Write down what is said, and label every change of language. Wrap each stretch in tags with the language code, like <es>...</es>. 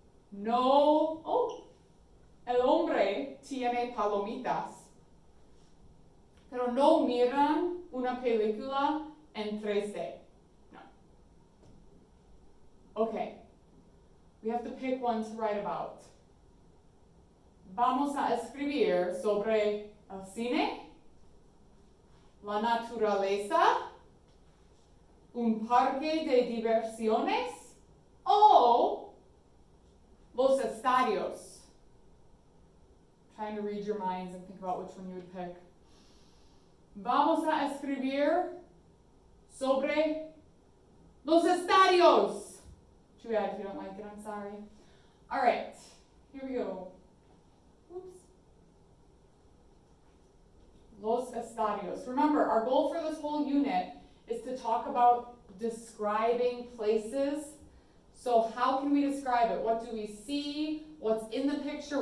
<es>No, el hombre tiene palomitas, pero no miran una película en 3D. No.</es> <en>Okay, we have to pick one to write about.</en> <es>Vamos a escribir sobre el cine, la naturaleza, un parque de diversiones o los estadios.</es> <en>Trying to read your minds and think about which one you would pick.</en> <es>Vamos a escribir sobre los estadios.</es> <en>Too bad if you don't like it, I'm sorry. All right, here we go. Oops.</en> <es>Los estadios.</es> <en>Remember, our goal for this whole unit is to talk about describing places. So how can we describe it? What do we see? What's in the picture?</en>